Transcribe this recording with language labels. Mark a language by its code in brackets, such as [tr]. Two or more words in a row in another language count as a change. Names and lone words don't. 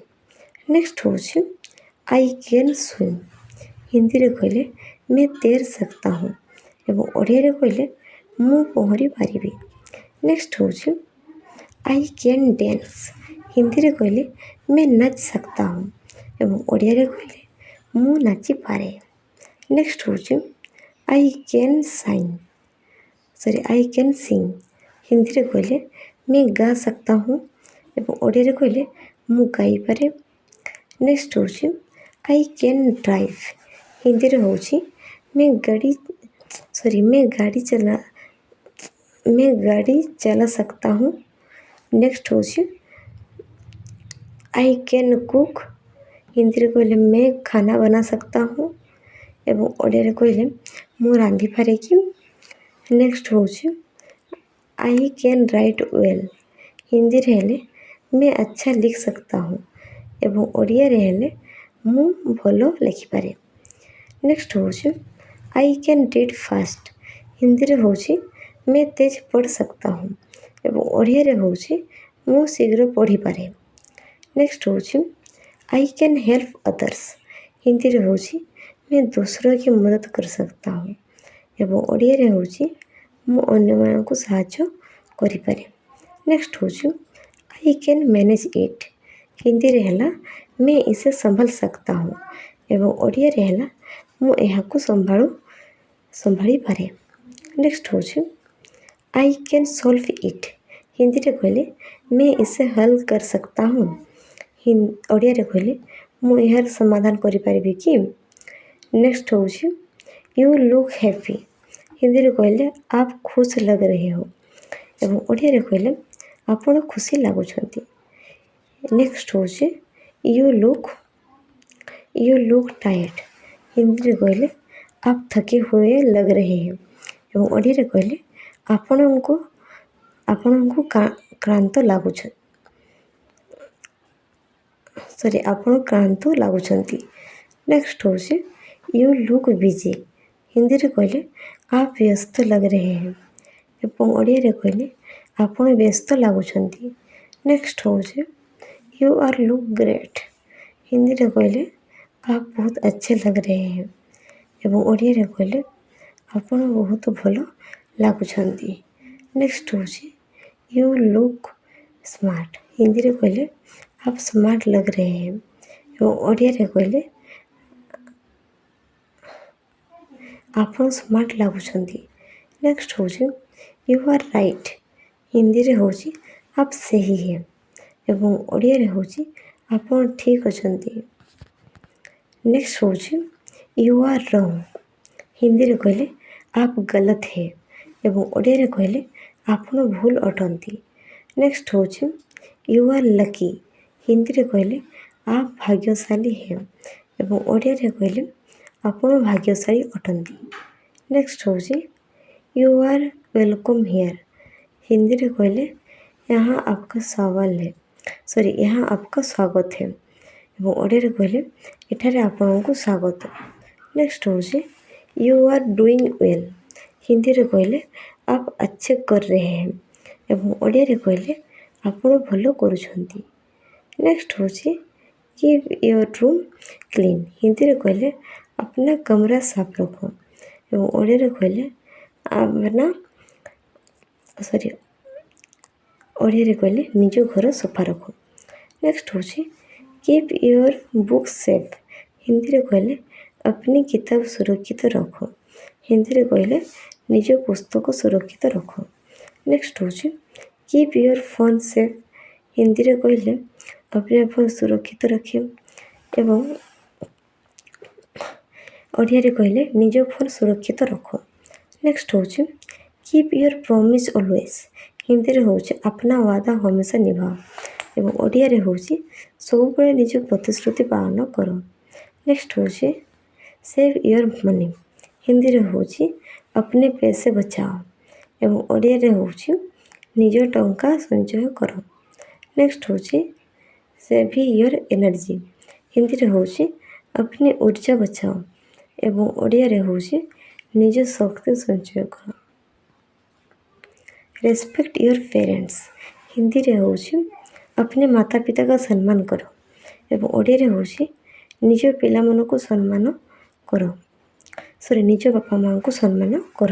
[en] नेक्स्ट हूँ I can swim. [or] ହିନ୍ଦୀ ରେ କହିଲେ [hi] मैं तैर सकता हूँ [or] ଏବଂ ଓଡ଼ିଆ କହିଲେ ମୁଁ ପହଁରି ପାରିବି। [en] नेक्स्ट हूँ I can dance. [or] ହିନ୍ଦୀ ରେ କହିଲେ [hi] मैं नाच सकता हूँ [or] ଏବଂ ଓଡ଼ିଆ କହିଲେ ମୁଁ ନାଚିପାରେ। [en] ନେକ୍ସଟ ହେଉଛି I can sing. [or] ହିନ୍ଦୀରେ କହିଲେ [hi] मैं गा सकता हूँ [or] ଏବଂ ଓଡ଼ିଆରେ କହିଲେ ମୁଁ ଗାଇପାରେ। [en] ନେକ୍ସଟ ହେଉଛି I can drive. [or] ହିନ୍ଦୀରେ ହେଉଛି [hi] मैं गाड़ी चला सकता हूँ। [en] नेक्स्ट ହେଉଛି I can cook. [or] ହିନ୍ଦୀରେ କହିଲେ [hi] मैं खाना बना सकता हूँ [or] ଏବଂ ଓଡ଼ିଆରେ କହିଲେ ମୁଁ ରାନ୍ଧିପାରେ କି। [en] ନେକ୍ସଟ ହେଉଛି I can write well. [or] ହିନ୍ଦୀରେ ହେଲେ [hi] मैं अच्छा लिख सकता हूँ [or] ଏବଂ ଓଡ଼ିଆରେ ହେଲେ ମୁଁ ଭଲ ଲେଖିପାରେ। [en] ନେକ୍ସଟ ହେଉଛି I can read fast. [or] ହିନ୍ଦୀରେ ହେଉଛି [hi] मैं तेज पढ़ सकता हूँ [or] ଏବଂ ଓଡ଼ିଆରେ ହେଉଛି ମୁଁ ଶୀଘ୍ର ପଢ଼ିପାରେ। [en] ନେକ୍ସଟ ହେଉଛି I can help others. [or] ହିନ୍ଦୀରେ ହେଉଛି [hi] मैं दूसरों की मदद कर सकता हूँ [or] ଏବଂ ଓଡ଼ିଆରେ ହେଉଛି ମୁଁ ଅନ୍ୟମାନଙ୍କୁ ସାହାଯ୍ୟ କରିପାରେ। [en] ନେକ୍ସଟ ହେଉଛି I can manage it. [or] ହିନ୍ଦୀରେ ହେଲା [hi] मैं इसे संभाल सकता हूँ [or] ଏବଂ ଓଡ଼ିଆରେ ହେଲା ମୁଁ ଏହାକୁ ସମ୍ଭାଳିପାରେ। [en] ନେକ୍ସଟ ହେଉଛି I can solve it. [or] ହିନ୍ଦୀରେ କହିଲେ [hi] मैं इसे हल कर सकता हूँ। [or] ଓଡ଼ିଆରେ କହିଲେ ମୁଁ ଏହାର ସମାଧାନ କରିପାରିବି କି। [en] ନେକ୍ସଟ ହେଉଛି you look happy. [or] ହିନ୍ଦୀରେ କହିଲେ [hi] आप खुश लग रहे हो [or] ଏବଂ ଓଡ଼ିଆରେ କହିଲେ ଆପଣ ଖୁସି ଲାଗୁଛନ୍ତି। [en] ନେକ୍ସଟ ହେଉଛି you look tired. [or] ହିନ୍ଦୀରେ କହିଲେ [hi] आप थके हुए लग रहे हैं [or] ଏବଂ ଓଡ଼ିଆରେ କହିଲେ ଆପଣଙ୍କୁ କ୍ଳାନ୍ତ ଲାଗୁଛନ୍ତି। ନେକ୍ସଟ ହେଉଛି [en] you look busy. [or] ହିନ୍ଦୀରେ କହିଲେ [hi] आप व्यस्त लग रहे हैं [or] ଏବଂ ଓଡ଼ିଆରେ କହିଲେ ଆପଣ ବ୍ୟସ୍ତ ଲାଗୁଛନ୍ତି। [en] ନେକ୍ସଟ ହେଉଛି you are look great. [or] ହିନ୍ଦୀରେ କହିଲେ [hi] आप बहुत अच्छे लग रहे हैं [or] ଏବଂ ଓଡ଼ିଆରେ କହିଲେ ଆପଣ ବହୁତ ଭଲ ଲାଗୁଛନ୍ତି। [en] ନେକ୍ସଟ ହେଉଛି you look smart. [or] ହିନ୍ଦୀରେ କହିଲେ [hi] आप स्मार्ट लग रहे हैं [or] ଏବଂ ଓଡ଼ିଆରେ କହିଲେ ଆପଣ ସ୍ମାର୍ଟ ଲାଗୁଛନ୍ତି। ନେକ୍ସଟ ହେଉଛି [en] you are right. [or] ହିନ୍ଦୀରେ ହେଉଛି [hi] आप सही है [or] ଏବଂ ଓଡ଼ିଆରେ ହେଉଛି ଆପଣ ଠିକ୍ ଅଛନ୍ତି। [en] ନେକ୍ସଟ ହେଉଛି you are wrong. [or] ହିନ୍ଦୀରେ କହିଲେ [hi] आप गलत है [or] ଏବଂ ଓଡ଼ିଆରେ କହିଲେ ଆପଣ ଭୁଲ ଅଟନ୍ତି। ନେକ୍ସଟ ହେଉଛି [en] you are lucky. [or] ହିନ୍ଦୀରେ କହିଲେ [hi] आप भाग्यशाली है [or] ଏବଂ ଓଡ଼ିଆରେ କହିଲେ ଆପଣ ଭାଗ୍ୟଶାଳୀ ଅଟନ୍ତି। [en] ନେକ୍ସଟ ହେଉଛି you are welcome here. [or] ହିନ୍ଦୀରେ କହିଲେ [hi] यहाँ आपका स्वागत है [or] ଏବଂ ଓଡ଼ିଆରେ କହିଲେ ଏଠାରେ ଆପଣଙ୍କୁ ସ୍ୱାଗତ। [en] ନେକ୍ସଟ ହେଉଛି you are doing well. [or] ହିନ୍ଦୀରେ କହିଲେ [hi] आप अच्छे कर रहे हैं [or] ଏବଂ ଓଡ଼ିଆରେ କହିଲେ ଆପଣ ଭଲ କରୁଛନ୍ତି। [en] ନେକ୍ସଟ ହେଉଛି keep your room clean. [or] ହିନ୍ଦୀରେ କହିଲେ [hi] अपना कमरा साफ रखो [or] ଏବଂ ଓଡ଼ିଆରେ କହିଲେ ନିଜ ଘର ସଫା ରଖ। [en] ନେକ୍ସଟ ହେଉଛି keep your book safe. [or] ହିନ୍ଦୀରେ କହିଲେ [hi] अपनी किताब सुरक्षित रखो। [or] ହିନ୍ଦୀରେ କହିଲେ ନିଜ ପୁସ୍ତକ ସୁରକ୍ଷିତ ରଖ। [en] ନେକ୍ସଟ ହେଉଛି keep your phone safe. [or] ହିନ୍ଦୀରେ କହିଲେ अपने ଫୋନ୍ ସୁରକ୍ଷିତ ରଖିବ ଏବଂ ଓଡ଼ିଆରେ କହିଲେ ନିଜ ଫୋନ୍ ସୁରକ୍ଷିତ ରଖ। [en] ନେକ୍ସଟ ହେଉଛି keep your promise always. [or] ହିନ୍ଦୀରେ ହେଉଛି [hi] अपना वादा हमेशा निभाओ [or] ଏବଂ ଓଡ଼ିଆରେ ହେଉଛି ସବୁବେଳେ ନିଜ ପ୍ରତିଶ୍ରୁତି ପାଳନ କର। [en] ନେକ୍ସଟ ହେଉଛି save your money. [or] ହିନ୍ଦୀରେ ହେଉଛି [hi] अपने पैसे बचाओ [or] ଏବଂ ଓଡ଼ିଆରେ ହେଉଛି ନିଜ ଟଙ୍କା ସଞ୍ଚୟ କର। [en] ନେକ୍ସଟ ହେଉଛି save your energy. [or] ହିନ୍ଦୀରେ ହେଉଛି [hi] अपनी ऊर्जा बचाओ [or] ଏବଂ ଓଡ଼ିଆରେ ହେଉଛି ନିଜ ଶକ୍ତି ସଞ୍ଚୟ କର। [en] respect your parents. [or] ହିନ୍ଦୀରେ ହେଉଛି अपने ମାତା ପିତା ସମ୍ମାନ କର ଏବଂ ଓଡ଼ିଆରେ ହେଉଛି ନିଜ ପିଲାମାନଙ୍କୁ ସମ୍ମାନ କର ନିଜ ବାପା ମାଆଙ୍କୁ ସମ୍ମାନ କର।